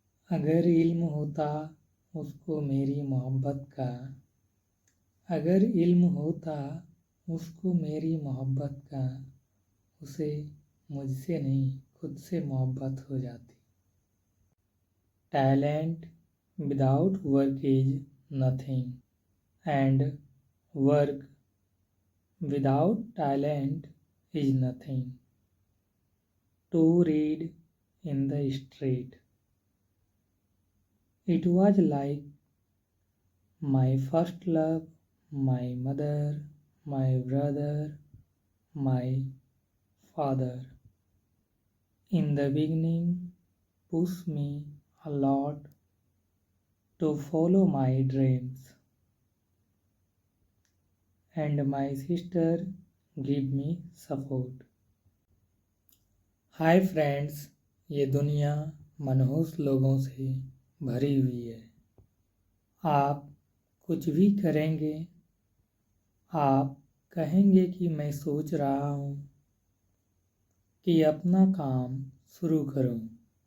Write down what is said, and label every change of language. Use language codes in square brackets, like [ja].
[hi] अगर इल्म होता उसको मेरी मोहब्बत का, अगर इल्म होता उसको मेरी मोहब्बत का, उसे मुझसे नहीं खुद से मोहब्बत हो जाती। [en] Talent without work is nothing and work without talent is nothing. To read in the street, it was like my first love, my mother, my brother, my father. In the beginning, pushed me a lot to follow my dreams, and my sister give me support. [hi] Hi friends, ये दुनिया मनहूस लोगों से भरी हुई है। आप कुछ भी करेंगे, आप कहेंगे कि मैं सोच रहा हूँ कि अपना काम शुरू करूँ।